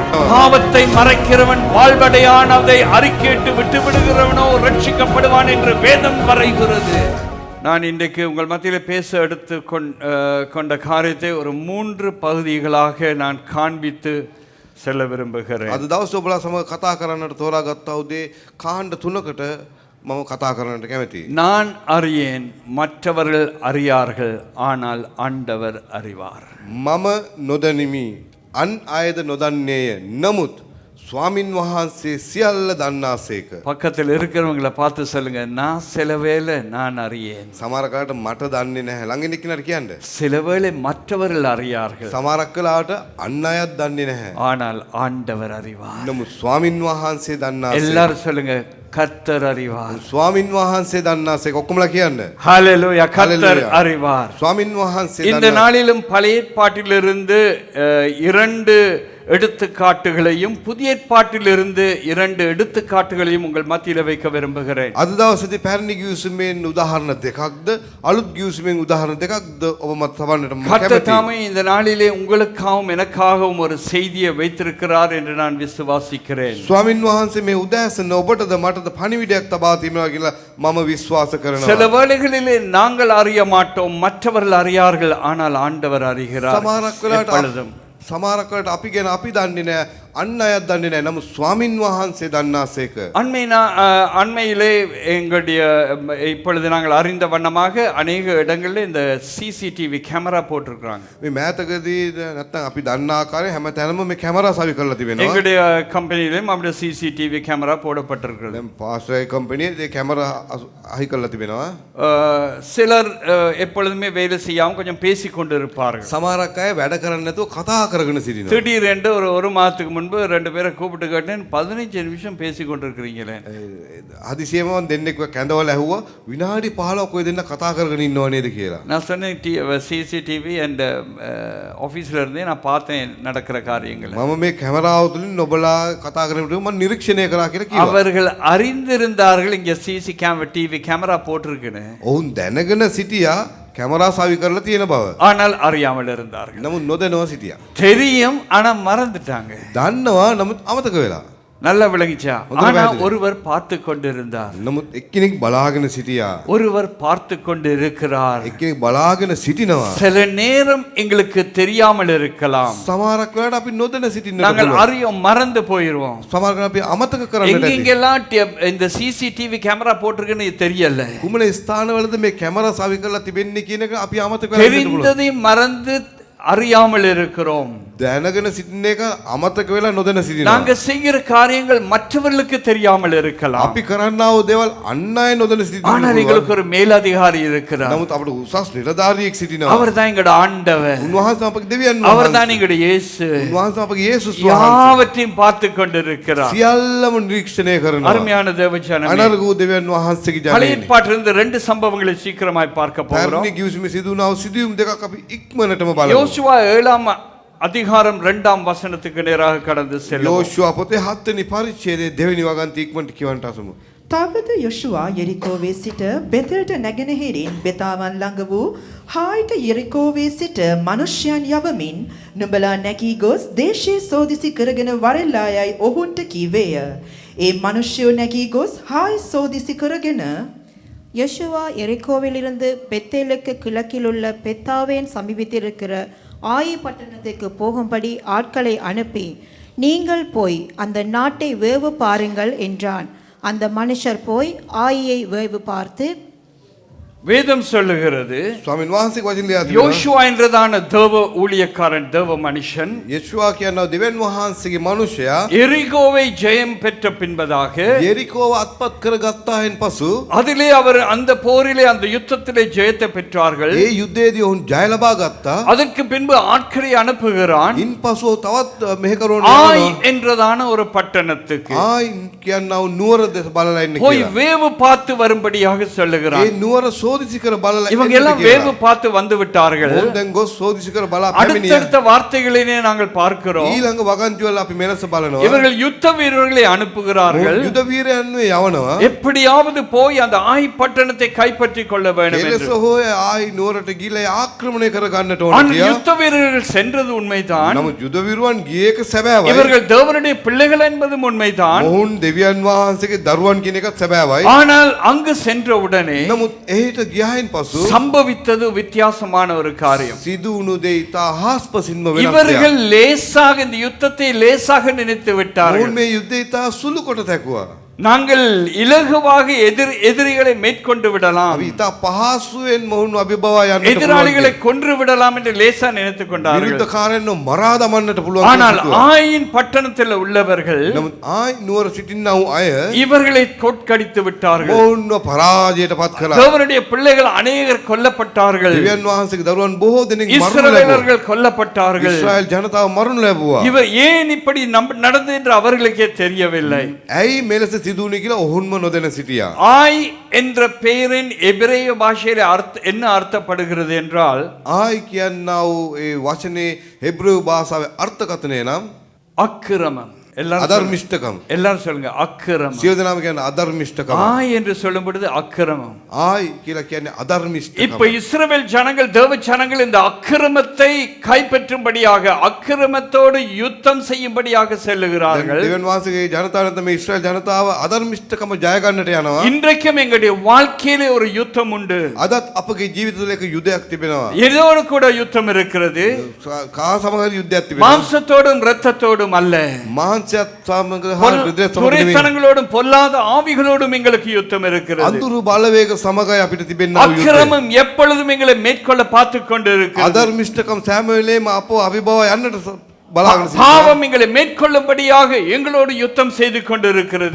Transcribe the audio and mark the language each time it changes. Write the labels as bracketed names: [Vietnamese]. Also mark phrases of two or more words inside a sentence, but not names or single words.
[Tamil] பாவத்தை மறைக்கிறவன் வாழ்வடையான், அதை அறிக்கையிட்டு விட்டு விடுகிறவனோ ரட்சிக்கப்படுவான் என்று வேதம் வரைகிறது. நான் இன்றைக்கு உங்கள் மத்தியில் பேச எடுத்து கொண்ட காரியத்தை ஒரு 3 பகுதிகளாக நான் காண்பித்து செல்ல விரும்புகிறேன். [Sinhala] අද දවස් ඔබලා සමග කතා කරන්නට තෝරාගත්තා උදේ කාණ්ඩ 3කට මම කතා කරන්නට කැමතියි. [Tamil] நான் அறியேன், மற்றவர்கள் அறியார்கள், ஆனால் ஆண்டவர் அறிவார். [Sinhala] මම නොදනිමි, අන් අයද නොදන්නේය. නමුත් ස්වාමින් වහන්සේ සියල්ල දන්නාසේක. [Tamil] பக்கத்தில் இருக்கிறவங்களை பார்த்து சொல்லுங்க, நான் சில வேளை நான் அறியேன். [Sinhala] සමහර කාලට මට දන්නේ නැහැ. ළඟින් ඉක්නට කියන්න. [Tamil] சில வேளை மற்றவர்கள் அறியார்கள், [Sinhala] සමහරක් වෙලාවට අන් අයත් දන්නේ නැහැ. [Tamil] ஆனால் ஆண்டவர் அறிவார். [Sinhala] නමුත් ස්වාමින් වහන්සේ දන්නාසේක. [Tamil] எல்லாரும் சொல்லுங்க, கர்த்தர் அறிவார். [Sinhala] ස්වාමින් වහන්සේ දන්නාසේක. ඔක්කොමලා කියන්න. [Tamil] ஹalleluya, கர்த்தர் அறிவார். [Sinhala] ස්වාමින් වහන්සේ [Tamil] இந்த நாளிலும் பழைய ஏற்பாட்டிலிருந்து 2 எடுத்துக்காட்டுகளையும் புதிய ஏற்பாட்டிலிருந்து 2 எடுத்துக்காட்டுகளையும் உங்கள் மத்தியில் வைக்க விரும்புகிறேன். [Sinhala] අද දවසේදී පැරණි ගිවිසුමෙන් උදාහරණ දෙකක්ද අලුත් ගිවිසුමෙන් උදාහරණ දෙකක්ද ඔබ මත තවන්නට මම [Tamil] கர்த்தர் [Sinhala] කැමතියි. [Tamil] தாமே இந்த நாளிலே உங்களுக்காகவும் எனக்காகவும் ஒரு செய்தியை வைத்திருக்கிறார் என்று நான் விசுவாசிக்கிறேன். [Sinhala] ස්වාමින් වහන්සේ මේ උදෑසන ඔබටද මටද පණිවිඩයක් තබා තියනවා කියලා මම විශ්වාස කරනවා. [Tamil] சில வேளைகளிலே நாங்கள் அறிய மாட்டோம், மற்றவர்கள் அறியார்கள், ஆனால் ஆண்டவர் அறிகிறார். [Sinhala] සමහරක් වෙලාවට අපි ගැන අපි දන්නේ නැහැ, අන් අයත් දන්නේ නැහැ. නමුත් ස්වාමින් වහන්සේ දන්නාසේක. [Tamil] அண்மையிலே எங்களுடைய இப்பொழுது நாங்கள் அறிந்த வண்ணமாக அநேக இடங்களில் இந்த [English] CCTV camera [Tamil] போட்டிருக்கிறாங்க. [Sinhala] මේ මෑතකදී නැත්තම් අපි දන්න ආකාරයෙන් හැම තැනම මේ කැමරා සවි කරලා තිබෙනවා. [Tamil] எங்களுடைய கம்பெனியிலும் அப்படி [English] CCTV camera [Tamil] போடப்பட்டிருக்கிறது. [Sinhala] දැන් [English] pastor company [Sinhala] මේ කැමරා අහි කරලා තිබෙනවා. [Tamil] சிலர் எப்பொழுதுமே வேலை செய்யாமல் கொஞ்சம் பேசி கொண்டு இருப்பார்கள். [Sinhala] සමහරක් අය වැඩ කරන්නේ නැතුව කතා කරගෙන සිටිනවා. [Tamil] திடீரென்று ஒரு மாதத்துக்கு முன்பு 2 பேரை கூப்பிட்டு கேட்டேன், 15 நிமிஷம் பேசி கொண்டிருக்கிறீங்களே. [Sinhala] හදිසියෙම දෙන්නෙක් කැඳවල ඇහුවා විනාඩි 15ක් ඔය දෙන්න කතා කරගෙන ඉන්නව නේද කියලා. [Tamil] நான் சொன்னேன், [English] CCTV and [Tamil] ஆஃபீஸில் இருந்தே நான் பார்த்தேன் நடக்கிற காரியங்கள். [Sinhala] මම මේ කැමරාව තුලින් ඔබලා කතා කරනකොට මම නිරීක්ෂණය කරා කියලා කිව්වා. [Tamil] அவர்கள் அறிந்திருந்தார்கள் இங்கே [English] TV camera [Tamil] போட்டிருக்குன்னு. [Sinhala] ඔවුන් දැනගෙන සිටියා කැමරා සවි කරලා තියෙන බව. [Tamil] ஆனால் அறியாமல் இருந்தார்கள். [Sinhala] නමුත් නොදැනව සිටියා. [Tamil] தெரியும், ஆனா மறந்துட்டாங்க. [Sinhala] දන්නවා නමුත් අමතක වෙලා. [Tamil] நல்லா விளங்கிச்சா? ஆனா ஒருவர் பார்த்து கொண்டிருந்தார். [Sinhala] නමුත් එක්කෙනෙක් බලාගෙන සිටියා. [Tamil] ஒருவர் பார்த்து கொண்டு இருக்கிறார். [Sinhala] එක්කෙනෙක් බලාගෙන සිටිනවා. [Tamil] சில நேரம் எங்களுக்கு தெரியாமல் இருக்கலாம். [Sinhala] සමහරක් වෙලාවට අපි නොදැන සිටින්න [Tamil] நாங்கள் அறியோம், மறந்து போயிடுவோம். [Sinhala] සමහරක් අපි අමතක කරන්නට ඇති. [Tamil] எங்கெங்கெல்லாம் இந்த [English] CCTV camera [Tamil] போட்டிருக்குன்னு தெரியல. [Sinhala] කුමන ස්ථානවලද මේ කැමරා සවි කරලා තිබෙන්නේ කියන එක අපි අමතක කරලා ඉන්න පුළුවන්. [Tamil] தெரிந்ததையும் மறந்து அறியாமல் இருக்கிறோம். [Sinhala] දැනගෙන සිටින එක අමතක වෙලා නොදැන සිටිනවා. [Tamil] நாங்க செய்கிற காரியங்கள் மற்றவர்களுக்கு தெரியாமல் இருக்கலாம். [Sinhala] අපි කරන්නා වූ දේවල් අන් අය නොදැන සිටිනවා. [Tamil] ஆனால் எங்களுக்கு ஒரு மேலதிகாரி இருக்கிறார். [Sinhala] නමුත් අපිට උසස් නිලධාරියෙක් සිටිනවා. [Tamil] அவர்தான் எங்களுடைய ஆண்டவர். [Sinhala] උන්වහන්සේ අපගේ දෙවියන් වහන්සේ. [Tamil] அவர்தான் எங்களுடைய இயேசு. [Sinhala] උන්වහන්සේ අපගේ යේසුස් වහන්සේ. [Tamil] யாவற்றையும் பார்த்து கொண்டிருக்கிறார். [Sinhala] සියල්ලම නිරීක්ෂණය කරනවා. [Tamil] அருமையான தேவஜனமே, [Sinhala] අනර්ගෝ දෙවියන් වහන්සේගේ ජනනය. [Tamil] பழைய ஏற்பாட்டிலிருந்து 2 சம்பவங்களை சீக்கிரமாய் பார்க்க போகிறோம். [Sinhala] පැරණි ගිවිසුමේ සිදු වුණා වූ සිදුවීම් දෙකක් අපි ඉක්මනටම බලමු. [Tamil] யோசுவா 7ஆம் அதிகாரம் 2ஆம் வசனத்துக்கு நேராக கடந்து செல்லுவோம். [Sinhala] යෝෂුවා පොතේ 7 වෙනි පරිච්ඡේදයේ 2 වෙනි වගන්ති ඉක්මනට කියවන්ට අසමු. තවද යොෂුවා යෙරිකෝවේ සිට බෙතෙල්ට නැගෙනහිරින් බෙතාවන් ළඟ වූ හායිට යෙරිකෝවේ සිට මනුෂ්‍යයන් යවමින් නුඹලා නැගී ගොස් දේශයේ සෝදිසි කරගෙන වරෙල්ලා යයි ඔවුන්ට කීවේය. ඒ මනුෂ්‍යයෝ නැගී ගොස් හායි සෝදිසි කරගෙන [Tamil] யோசுவா எரிகோவிலிருந்து பெத்தேலுக்கு கிழக்கில் உள்ள பெத்தாவேன் சமீபத்திருக்கிற ஆயி பட்டணத்துக்கு போகும்படி ஆட்களை அனுப்பி, நீங்கள் போய் அந்த நாட்டை வேவு பாருங்கள் என்றான். அந்த மனுஷர் போய் ஆயியை வேவு பார்த்து வேதம் சொல்லுகிறது [Sinhala] ස්වාමීන් වහන්සේ වචන ලියා තිබෙනවා. [Tamil] யோசுவா என்றதான தேவ ஊழியக்காரன் தேவ மனுஷன் [Sinhala] යේෂුවා කියනවා දෙවියන් වහන්සේගේ මිනිසයා [Tamil] எரிகோவை ஜெயம் பெற்ற பின்பதாக [Sinhala] යෙරිකෝව අත්පත් කරගත්තායින් පසු [Tamil] அதிலே அவர் அந்த போரிலே அந்த யுத்தத்திலே ஜெயத்தை பெற்றார்கள். [Sinhala] ඒ යුද්ධයේදී ඔවුන් ජය ලබා ගත්තා. [Tamil] அதற்கு பின்பு ஆட்களை அனுப்புகிறான் [Sinhala] ඉන් පසු තවත් මෙහෙකරුවන් [Tamil] ஆய் என்றதான ஒரு பட்டணத்துக்கு [Sinhala] ආයි කියනවා නුවර දෙස බලලා ඉන්න [Tamil] போய் [Sinhala] කියලා. [Tamil] வேவு பார்த்து வரும்படியாக சொல்லுகிறான். [Sinhala] ඒ නුවර සෝදිසි කර බලලා [Tamil] இவங்க எல்லாம் வேவு பார்த்து வந்து விட்டார்கள். [Sinhala] ඔවුන් දැන් ගොස් සෝදිසි කර බලා පැමිණියා. [Tamil] அடுத்தடுத்த வார்த்தைகளிலே நாங்கள் பார்க்கிறோம். [Sinhala] ඊළඟ වගන්තිවල අපි මෙලස බලනවා. [Tamil] இவர்கள் யுத்த வீரர்களை அனுப்புகிறார்கள். [Sinhala] යුද වීරයන් වේ යවනවා. [Tamil] எப்படியாவது போய் அந்த ஆய் பட்டணத்தை கைப்பற்றிக் கொள்ள வேண்டும் [Sinhala] එලෙස [Tamil] என்று. [Sinhala] හොය ආයි නුවරට ගිහලා ආක්‍රමණය කර ගන්නට ඕන [Tamil] ஆனால் [Sinhala] කියලා. [Tamil] யுத்த வீரர்கள் சென்றது உண்மைதான். [Sinhala] නමුත් යුද වීරයන් ගියේ එක සැබෑවයි. [Tamil] இவர்கள் தேவனுடைய பிள்ளைகள் என்பதும் உண்மைதான். [Sinhala] ඔවුන් දෙවියන් වහන්සේගේ දරුවන් කියන එකත් සැබෑවයි. [Tamil] ஆனால் அங்கு சென்ற உடனே [Sinhala] නමුත් එහිට ගියායින් පසු [Tamil] சம்பவித்தது வித்தியாசமான ஒரு காரியம். [Sinhala] සිදු වුණු දේ ඉතා හාස්පසින්ම වෙනස් [Tamil] இவர்கள் [Sinhala] දෙයක්. [Tamil] லேசாக இந்த யுத்தத்தை லேசாக நினைத்து [Sinhala] ඔවුන් [Tamil] விட்டார்கள். [Sinhala] මේ යුද්ධය ඉතා සුළු කොට තැකුවා. [Tamil] நாங்கள் இலகுவாக எதிரிகளை மேற்கொண்டு விடலாம், [Sinhala] අපි ඉතා පහසුවෙන් මොවුන් අභිබවා යන්නට පුළුවන්. [Tamil] எதிராளிகளை கொன்று விடலாம் என்று லேசா நினைத்துக் கொண்டார்கள். [Sinhala] විරුද්ධකාරයන්ව මරා දමන්නට පුළුවන්. [Tamil] ஆனால் ஆயின் பட்டணத்தில் உள்ளவர்கள் [Sinhala] නමුත් ආයි නුවර සිටින්නා වූ අය [Tamil] இவர்களை தோற்கடித்து விட்டார்கள். [Sinhala] මොවුන්ව පරාජයට පත් කළා. [Tamil] தேவனுடைய பிள்ளைகள் அநேகர் கொல்லப்பட்டார்கள். [Sinhala] දෙවියන් වහන්සේගේ දරුවන් බොහෝ දෙනෙක් මරණු ලැබුවා. [Tamil] இஸ்ரவேலர்கள் கொல்லப்பட்டார்கள். [Sinhala] ඉස්රායල් ජනතාව මරණු ලැබුවා. [Tamil] இவர் ஏன் இப்படி நடந்தது என்று அவர்களுக்கே தெரியவில்லை. [Sinhala] ඇයි මෙලෙස සිදු වුණේ කියලා ඔවුන්ම නොදැන සිටියා. [Tamil] ஆய் என்ற பெயரின் எபிரேய பாஷையில என்ன அர்த்தப்படுகிறது என்றால் [Sinhala] ආයි කියන්නා වූ ඒ වචනේ හෙබ්‍රේව භාෂාවේ අර්ථකථනය නම් [Tamil] அக்கிரமம். எல்லாரும் [Sinhala] අධර්මිෂ්ඨකම්. [Tamil] எல்லாரும் சொல்லுங்க அக்கிரமம். [Sinhala] සියලු දෙනාම කියන්නේ අධර්මිෂ්ඨකම. [Tamil] ஆய் என்று சொல்லும் பொழுது அக்கிரமம். [Sinhala] ආයි කියලා කියන්නේ අධර්මිෂ්ඨකම. [Tamil] இப்ப இஸ்ரவேல் ஜனங்கள் தேவ ஜனங்கள் இந்த அக்கிரமத்தை கைப்பற்றும்படியாக அக்கிரமத்தோடு யுத்தம் செய்யும்படியாக செல்லுகிறார்கள். [Sinhala] දෙවියන් වහන්සේගේ ජනතාවට මේ ඉස්රායල් ජනතාව අධර්මිෂ්ඨකම ජය ගන්නට යනවා. [Tamil] இன்றைக்கும் எங்களுடைய வாழ்க்கையிலே ஒரு யுத்தம் உண்டு. [Sinhala] අදත් අපගේ ජීවිත තුළ එක යුද්ධයක් තිබෙනවා. [Tamil] எதோடு கூட யுத்தம் இருக்கிறது. [Sinhala] කා සමග යුද්ධයක් තිබෙනවා. [Tamil] மாம்சத்தோடும் இரத்தத்தோடும் அல்ல, [Sinhala] මාංශයත් සමග හා හෘදයත් සමග නෙමෙයි. [Tamil] துரைத்தனங்களோடும் பொல்லாத ஆவிகளோடும் எங்களுக்கு யுத்தம் இருக்கிறது. [Sinhala] අඳුරු බලවේග සමගයි අපිට තිබෙනා වූ යුද්ධය. [Tamil] அக்கிரமம் எப்பொழுதும் எங்களை மேற்கொள்ள பார்த்து கொண்டு இருக்கிறது. [Sinhala] අධර්මිෂ්ඨකම් සෑම වෙලේම අපව අභිභව යන්නට බලාගෙන සිටිනවා. [Tamil] பாவம் எங்களை மேற்கொள்ளும்படியாக எங்களோடு யுத்தம் செய்து கொண்டு இருக்கிறது.